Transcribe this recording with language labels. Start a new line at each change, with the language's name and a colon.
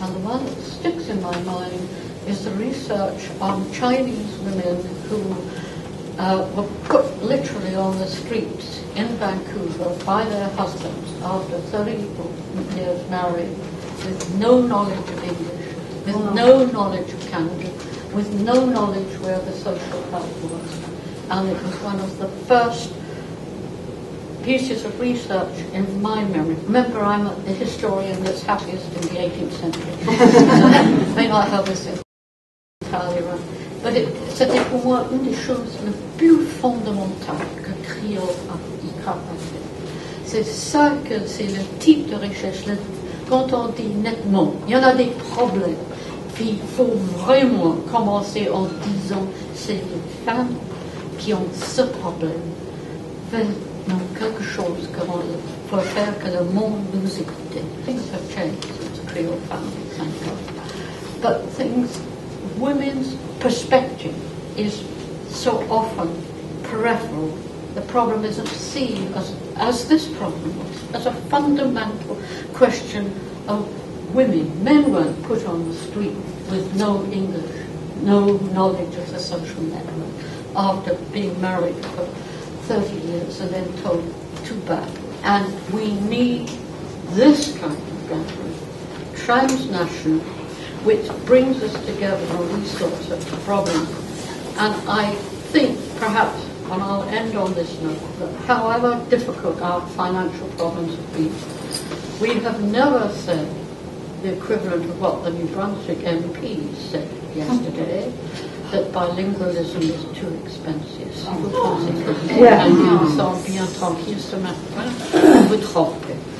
English: And the one that sticks in my mind is the research on Chinese women who were put literally on the streets in Vancouver by their husbands after 30 years married, with no knowledge of English, with no knowledge of Canada, with no knowledge where the social help was. And it was one of the first pieces of research in my memory. Remember, I'm a historian that's happiest in the 18th century. So may not have this entirely right. But
French: c'était pour moi une des choses les plus fondamentales que CRIO a fait. C'est ça que c'est le type de recherche. Quand on dit nettement, il y en a des problèmes, il faut vraiment commencer en disant c'est les femmes qui ont ce problème. Faisons quelque chose pour faire que le monde nous écoute.
English: Things have changed since CRIO founding, thank God. But women's perspective is so often peripheral. The problem isn't seen as this problem was, as a fundamental question of women. Men weren't put on the street with no English, no knowledge of the social network, after being married for 30 years and then told too bad. And we need this kind of gathering, transnational, which brings us together on these sorts of problems. And I think perhaps, and I'll end on this note, that however difficult our financial problems have been, we have never said the equivalent of what the New Brunswick MPs said yesterday, that bilingualism is too expensive.
French: Si vous pensez que les Italiens sont bien tranquilles ce matin, vous trompez.